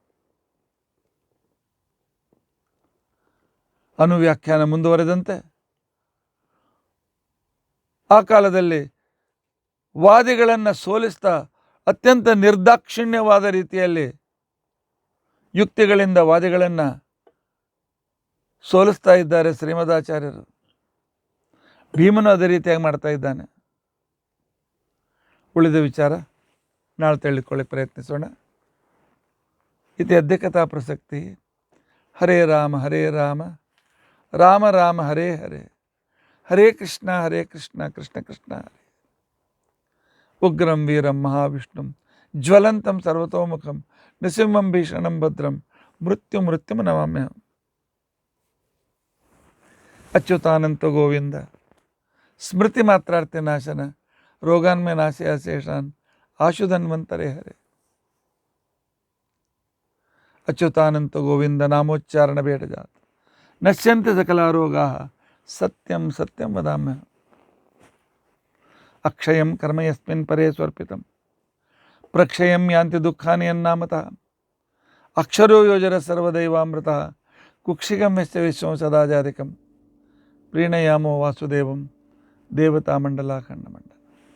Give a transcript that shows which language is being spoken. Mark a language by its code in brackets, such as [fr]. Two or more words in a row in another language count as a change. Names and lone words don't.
[kn] ಅನುವ್ಯಾಖ್ಯಾನ ಮುಂದುವರೆದಂತೆ ಆ ಕಾಲದಲ್ಲಿ ವಾದಿಗಳನ್ನು ಸೋಲಿಸ್ತಾ ಅತ್ಯಂತ ನಿರ್ದಾಕ್ಷಿಣ್ಯವಾದ ರೀತಿಯಲ್ಲಿ ಯುಕ್ತಿಗಳಿಂದ ವಾದಿಗಳನ್ನು ಸೋಲಿಸ್ತಾ ಇದ್ದಾರೆ ಶ್ರೀಮದಾಚಾರ್ಯರು. ಭೀಮನು ಅದೇ ರೀತಿಯಾಗಿ ಮಾಡ್ತಾ ಇದ್ದಾನೆ. ಉಳಿದ ವಿಚಾರ ನಾಳೆ ತಿಳಿದುಕೊಳ್ಳಿ ಪ್ರಯತ್ನಿಸೋಣ. [sa] ಇತಿ ಅದ್ಯ ಕಥಾ ಪ್ರಸಕ್ತಿ. ಹರೇ ರಾಮ ರಾಮ ರಾಮ ಹರೇ ಹರೇ, ಹರೇ ಕೃಷ್ಣ ಕೃಷ್ಣ ಕೃಷ್ಣ ಹರೇ. ಉಗ್ರಂ ವೀರಂ ಮಹಾವಿಷ್ಣುಂ ಜ್ವಲಂತಂ ಸರ್ವತೋಮುಖಂ ನೃಸಿಂಹಂ ಭೀಷಣಂ ಭದ್ರಂ ಮೃತ್ಯುಂ ನಮಾಮ್ಯಹಂ. ಅಚ್ಯುತಾನಂತ ಗೋವಿಂದ ಸ್ಮೃತಿ ಮಾತ್ರಾರ್ಥಿ ನಾಶನ ರೋಗಾನ್ಮೇ ನಾಶಯ ಶೇಷಾನ್ ಆಶುಧನ್ವಂತರೇ ಹರೇ. ಅಚ್ಯುತಾನಂತ ಗೋವಿಂದ ನಾಮೋಚ್ಚಾರಣ ಬೇಡಜಾತ ನಶ್ಯಂತಿ ಸಕಲ ರೋಗಾ ಸತ್ಯಂ ಸತ್ಯಂ ವದಾಮ್ಯಹಂ. ಅಕ್ಷಯಂ ಕರ್ಮ ಯಸ್ಮಿನ್ ಪರೇ ಸ್ವರ್ಪಿತಂ ಪ್ರಕ್ಷಯಂ ಯಾಂತಿ ದುಃಖಾನಿ ಯನ್ನಾಮತಃ. ಅಕ್ಷರೋ ಯೋಜರ ಸರ್ವದೈವಾಮೃತಃ ಕುಕ್ಷಿಕಂ ಯಸ್ಯ ವಿಶ್ವಂ ಸದಾಜಾಧಿಕಂ. ಪ್ರೀಣಯಾಮೋ ವಾಸುದೇವಂ ದೇವತಾಮಂಡಲಾಖಂಡಮಂಡಲ.